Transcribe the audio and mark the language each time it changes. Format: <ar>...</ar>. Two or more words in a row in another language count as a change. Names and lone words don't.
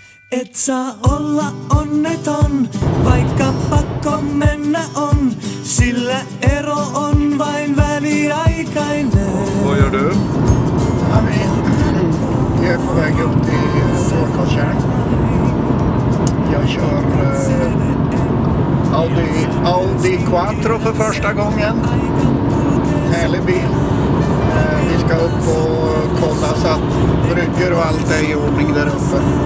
<fi>Et saa olla onneton, vaikka pakko mennä on, sillä ero on vain väliaikainen.</fi> <sv>Vad gör du? Jag är på väg upp till Sårkarlstjärn. Jag kör Audi Quattro för första gången. Härlig bil. Vi ska upp och kolla så att brygger och allt är i ordning där uppe.</sv>